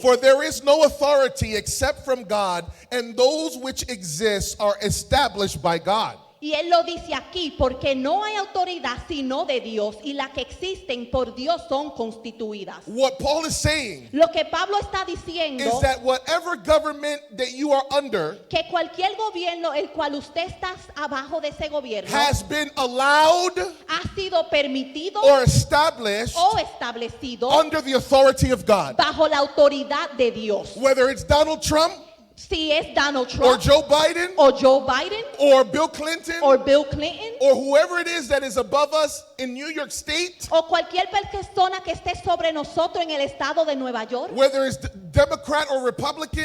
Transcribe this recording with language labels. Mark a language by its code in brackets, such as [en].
[en] For there is no authority except from God, and those which exist are established by God. [es] Y él lo dice aquí porque no hay autoridad sino de Dios, y las que existen por Dios son constituidas. [en] What Paul is saying [es] Lo que Pablo está diciendo [en] is that whatever government that you are under [es] que cualquier gobierno el cual usted está abajo de ese gobierno [en] has been allowed [es] ha sido permitido [en] or established [es] o establecido [en] under the authority of God. [es] bajo la autoridad de Dios. [en] Whether it's Donald Trump [es] Si es Donald [en] or Trump Joe Biden [es] o Joe Biden [en] or Bill Clinton [es] o Bill Clinton [en] or whoever it is that is above us in New York State, [es] o cualquier persona que esté sobre nosotros en el estado de Nueva York, [en] whether it's Democrat or Republican,